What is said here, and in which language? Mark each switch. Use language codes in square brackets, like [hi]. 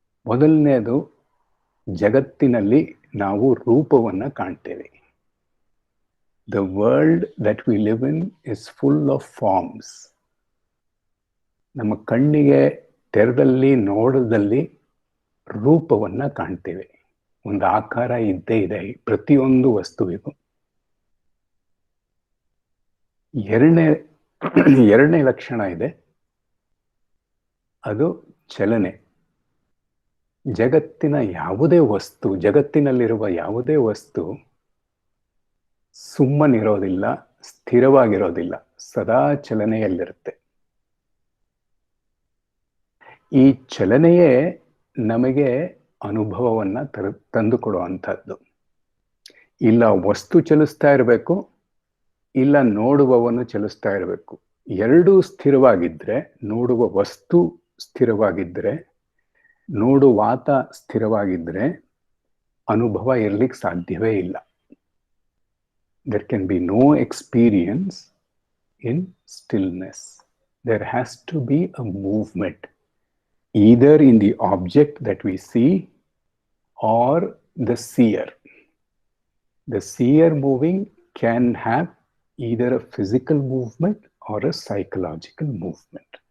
[kn] ಮೊದಲನೇದು, ಜಗತ್ತಿನಲ್ಲಿ ನಾವು ರೂಪವನ್ನು ಕಾಣ್ತೇವೆ. [en] The world that we live in is full of forms. [kn] ನಮ್ಮ ಕಣ್ಣಿಗೆ ತೆರೆದಲ್ಲಿ ನೋಡದಲ್ಲಿ ರೂಪವನ್ನು ಕಾಣ್ತೇವೆ. ಒಂದು ಆಕಾರ ಇದ್ದೇ ಇದೆ ಪ್ರತಿಯೊಂದು ವಸ್ತುವಿಗೂ. ಎರಡನೇ ಲಕ್ಷಣ ಇದೆ, ಅದು ಚಲನೆ. ಜಗತ್ತಿನ ಯಾವುದೇ ವಸ್ತು, ಜಗತ್ತಿನಲ್ಲಿರುವ ಯಾವುದೇ ವಸ್ತು ಸುಮ್ಮನಿರೋದಿಲ್ಲ, ಸ್ಥಿರವಾಗಿರೋದಿಲ್ಲ, ಸದಾ ಚಲನೆಯಲ್ಲಿರುತ್ತೆ. ಈ ಚಲನೆಯೇ ನಮಗೆ ಅನುಭವವನ್ನು ತಂದುಕೊಡುವಂಥದ್ದು. ಇಲ್ಲ ವಸ್ತು ಚಲಿಸ್ತಾ ಇರಬೇಕು, ಇಲ್ಲ ನೋಡುವವನು ಚಲಿಸ್ತಾ ಇರಬೇಕು. ಎರಡೂ ಸ್ಥಿರವಾಗಿದ್ದರೆ, ನೋಡುವ ವಸ್ತು ಸ್ಥಿರವಾಗಿದ್ದರೆ, ನೋಡುವಾತ ಸ್ಥಿರವಾಗಿದ್ದರೆ ಅನುಭವ ಇರಲಿಕ್ಕೆ ಸಾಧ್ಯವೇ ಇಲ್ಲ. [en] There can be no experience in stillness. There has to be a movement, either in the object that we see or the seer. The seer moving can have either a physical movement or a psychological movement.